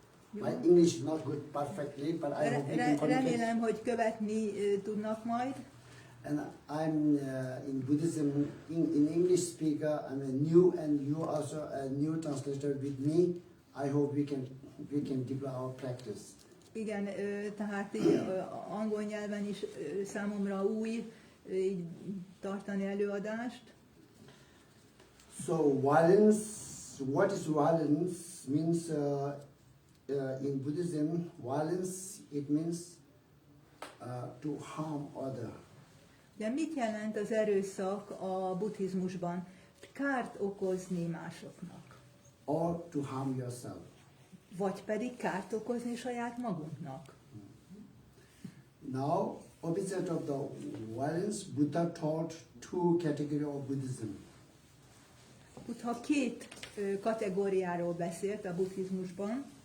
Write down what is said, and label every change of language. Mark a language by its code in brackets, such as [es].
[en] My English is not good perfectly, but I hope we can communicate. [hu] Remélem, hogy követni tudnak majd. [en] And I'm in Buddhism, in English speaker, I'm a new, and you also a new translator with me. I hope we can develop our practice. [hu] Igen, tehát így, angol nyelven is számomra új így tartani előadást. [en] So violence, what is violence? Means in Buddhism, violence it means to harm other. [hu] De mit jelent az erőszak a buddhizmusban? Kárt okozni másoknak. [en] Or to harm yourself. [hu] Vagy pedig kárt okozni saját magunknak. [en] Now, opposite of the violence, Buddha taught two categories of Buddhism. [hu] Buddha két kategóriáról beszélt a buddhizmusban.